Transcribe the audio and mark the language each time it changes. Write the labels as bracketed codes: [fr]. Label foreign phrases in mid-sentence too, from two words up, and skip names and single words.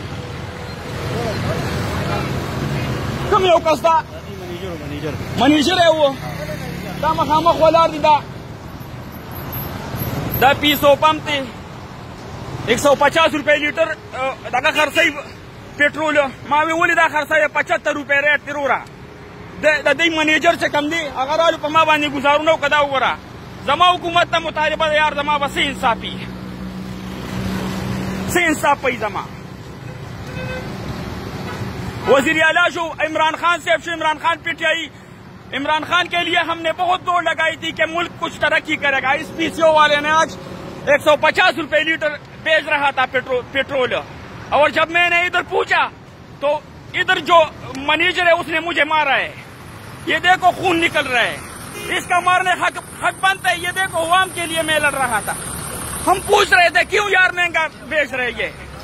[ps] کوم یو کس دا منیجر یې و دا مخامخ ولاړ دی دا پیسو پمپ دی 150 روپۍ لیټر دغه خرڅوي پټرول ما وی ولې دا خرڅوي 75 روپۍ ریټ دی وروره د دې منیجر چې کوم دی هغه رالو په ما باندې ګزارونه وکړه دا وګوره زما حکومت ته مطالبه ده یار زما به څه انصافي څه انصاف پی زما وزیر اعلیٰ شو عمران خان صاحب شو عمران خان PTI عمران خان [ur] کے لیے ہم نے بہت دوڑ لگائی تھی کہ ملک کچھ ترقی کرے گا اس PCO والے نے آج 150 روپے لیٹر بیچ رہا تھا پیٹرول اور جب میں نے ادھر پوچھا تو ادھر جو منیجر ہے اس نے مجھے مارا ہے یہ دیکھو خون نکل رہا ہے اس کا مارنے حق بنتا ہے یہ دیکھو عوام کے لیے میں لڑ رہا تھا ہم پوچھ رہے تھے کیوں یار مہنگا بیچ رہے یہ